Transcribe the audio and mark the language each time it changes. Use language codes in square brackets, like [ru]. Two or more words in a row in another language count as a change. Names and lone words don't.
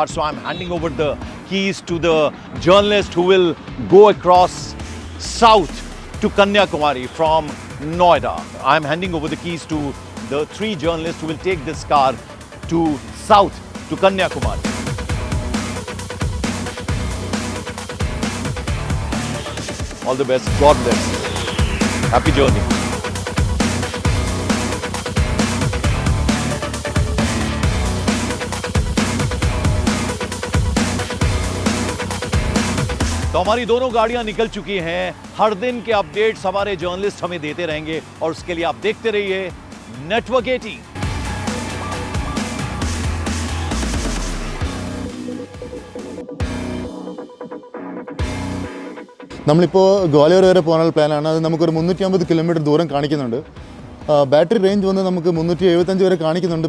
[en] So I'm handing over the keys to the journalist who will go across south to Kanyakumari from Noida. I'm handing over the keys to the 3 journalists who will take this car to south to Kanyakumari. All the best. God bless. Happy journey. [hi] तो हमारी दोनों गाड़ियां निकल चुकी हैं. हर दिन के अपडेट्स हमारे जर्नलिस्ट हमें देते रहेंगे और उसके लिए आप देखते रहिए नेटवर्क 18. [ml] നമ്മളിപ്പോൾ ഗ്വാളിയർ വരെ പോകാനുള്ള പ്ലാനാണ്. അത് നമുക്കൊരു 350 കിലോമീറ്റർ ദൂരം കാണിക്കുന്നുണ്ട്. [en] battery range [ml] വന്ന് നമുക്ക് 375 വരെ കാണിക്കുന്നുണ്ട്.